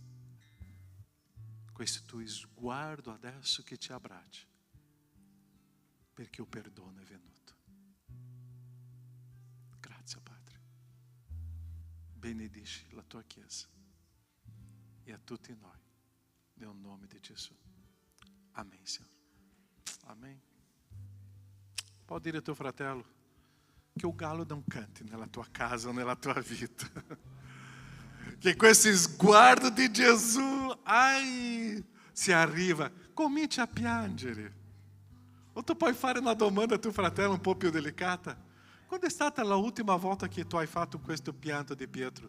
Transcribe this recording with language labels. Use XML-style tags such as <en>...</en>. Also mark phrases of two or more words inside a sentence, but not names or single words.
<it>Questo tuo sguardo adesso che ti abbraccia, perché il perdono è venuto. Grazie, Padre. Benedici la tua Chiesa e a tutti noi, nel nome di Gesù.</it> <pt>Amém, Senhor. Amém. Pode dire ao teu</pt> <it>fratello che</it> <pt>o galo não cante</pt> <it>nella tua casa</it> <pt>ou</pt> <it>nella tua vita. Che questo sguardo di Gesù, si arriva, comincia a piangere. O tu puoi fare una domanda a tuo fratello un po' più delicata. Quando è stata l'ultima volta che tu hai fatto questo pianto di Pietro?</it>